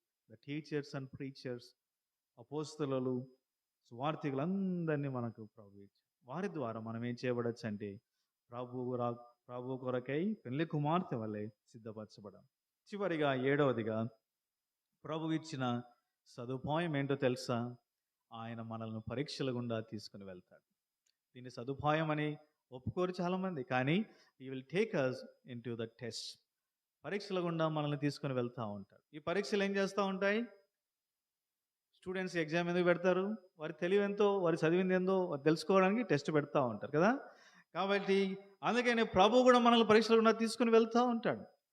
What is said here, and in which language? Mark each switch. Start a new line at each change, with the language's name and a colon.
English: the teachers and preachers,
Telugu: అపోస్తలులు, సువార్థికులందరినీ మనకు ప్రభు ఇచ్చారు. వారి ద్వారా మనం ఏం చేయబడచ్చు అంటే, ప్రభు కొరకై పెళ్లి కుమార్తె వలె సిద్ధపరచబడం. చివరిగా 7వదిగా ప్రభు ఇచ్చిన సదుపాయం ఏంటో తెలుసా? ఆయన మనల్ని పరీక్షల గుండా తీసుకుని వెళ్తాడు. దీన్ని సదుపాయం అని ఒప్పుకోరు చాలామంది, కానీ
English: he will take us into the test.
Telugu: పరీక్షల గుండా మనల్ని తీసుకుని వెళ్తూ ఉంటాడు. ఈ పరీక్షలు ఏం చేస్తూ ఉంటాయి? స్టూడెంట్స్ ఎగ్జామ్ ఎందుకు పెడతారు? వారి తెలివి ఎంతో, వారి చదివింది ఏందో వారు తెలుసుకోవడానికి టెస్ట్ పెడతా ఉంటారు కదా. కాబట్టి అందుకని ప్రభు కూడా మనల్ని పరీక్షల గుండా తీసుకుని వెళ్తూ ఉంటాడు.